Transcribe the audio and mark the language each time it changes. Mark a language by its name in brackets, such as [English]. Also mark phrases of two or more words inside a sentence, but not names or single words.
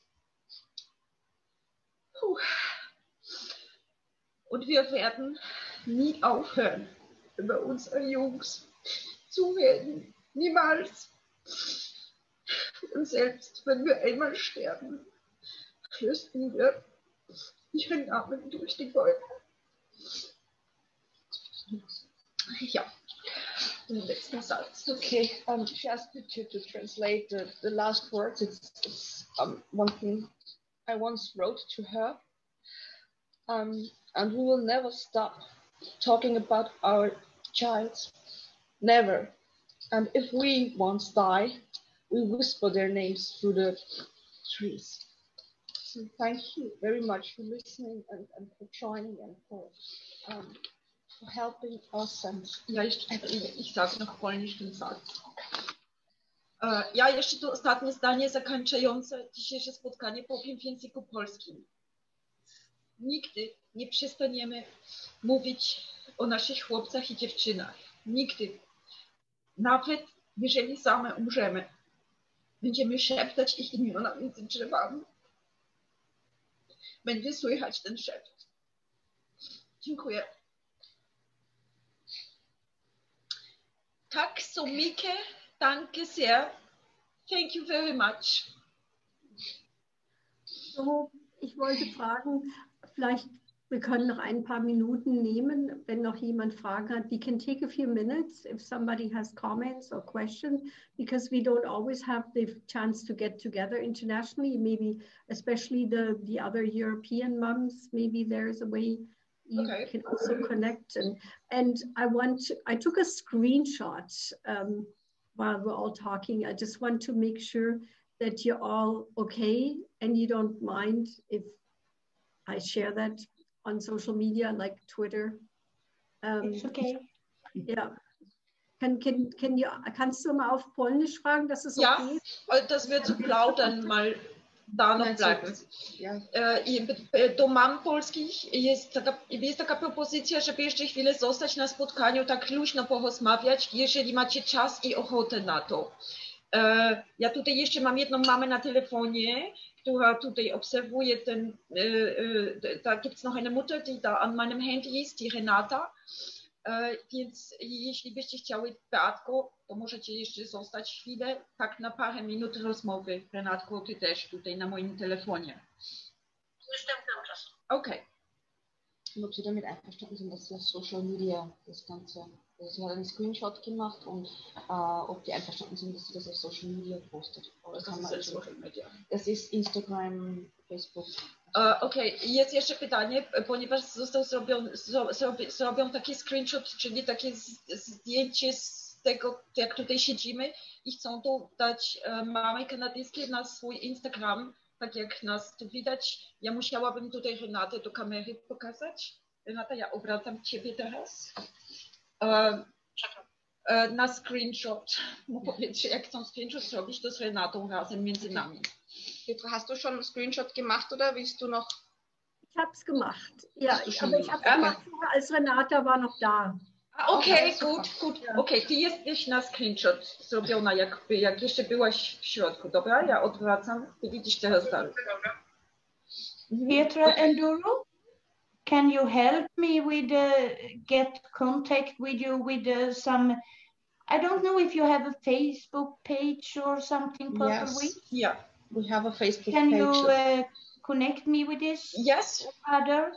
[German] Und wir werden nie aufhören, über unsere Jungs zu reden. Niemals. Und selbst wenn wir einmal sterben, flüstern wir ihren Namen durch die Bäume. Ja, den letzten Satz. [English] Okay, she asked me to translate the last words. It's one thing I once wrote to her. And we will never stop talking about our child. Never. And if we once die, we whisper their names through the trees. So thank you very much for listening and for joining and for helping us. And [German] ja, ich sage noch polnisch ten Satz. [Polish] Ja, jeszcze to ostatnie zdanie zakończające dzisiejsze spotkanie powiem w języku polskim. Nigdy nie przestaniemy mówić o naszych chłopcach i dziewczynach. Nigdy. Nawet jeżeli same umrzemy, będziemy szeptać ich imiona między drzewami. Będzie słychać ten szept. [Swedish] Dziękuję. Tak so mycket. [German] Danke sehr. [English] Thank you very much. [German] So, ich wollte fragen, vielleicht, wir können noch ein paar Minuten nehmen, wenn noch jemand Fragen hat. [English] We can take a few minutes if somebody has comments or questions, because we don't always have the chance to get together internationally, maybe especially the other European moms, maybe there's a way you can also connect. And I took a screenshot while we're all talking. I just want to make sure that you're all okay and you don't mind if I share that on social media like Twitter. It's okay. [German] Ja. Kannst du mal auf Polnisch fragen, dass es okay ist? Ja, dass wir zu plaudern mal da noch bleiben. [Polish] Do mam polskich jest taka propozycja, żeby jeszcze chwilę zostać na spotkaniu, tak luźno porozmawiać, jeżeli macie czas i ochotę na to. Ja tutaj jeszcze mam jedną mamę na telefonie, która tutaj obserwuje [German] da gibt es noch eine Mutter, die da an meinem Handy ist, die Renata. [Polish] Więc jeśli byście chciały, Beatko, to możecie jeszcze zostać chwilę, tak na parę minut rozmowy. Renatko, ty też tutaj na moim telefonie. Jestem cały czas. [German] Okay. Ob Sie damit einverstanden sind, dass das [English] Social Media [German] das Ganze, also sie hat einen Screenshot gemacht und ob die einverstanden sind, dass sie das auf [English] Social Media [German] postet. [English] Das ist Social Media. Das ist Instagram, Facebook. [Polish] Okej, jest jeszcze pytanie, ponieważ został zrobią taki screenshot, czyli takie zdjęcie z tego, jak tutaj siedzimy i chcą to dać mamy kanadyjskie na swój Instagram, tak jak nas tu widać. Ja musiałabym tutaj Renatę do kamery pokazać. Renata, ja obracam ciebie teraz. Na screenshot. Powiedzcie, jak chcą screenshot zrobić, to z Renatą razem między nami. [German] Petra, hast du schon einen Screenshot gemacht oder willst du noch? Ich habe es gemacht. Ja, aber ich habe es gemacht, als Renata war noch da. Okej, gut. [Polish] Okej, ty jesteś na screenshot zrobiona, jak jeszcze byłaś w środku. Dobra, ja odwracam. Ty widzisz teraz dalej. [English] Petra Enduro, can you help me with get contact with you with some? I don't know if you have a Facebook page or something. Yes. Yeah, we have a Facebook can page. Can you connect me with this? Yes. Other?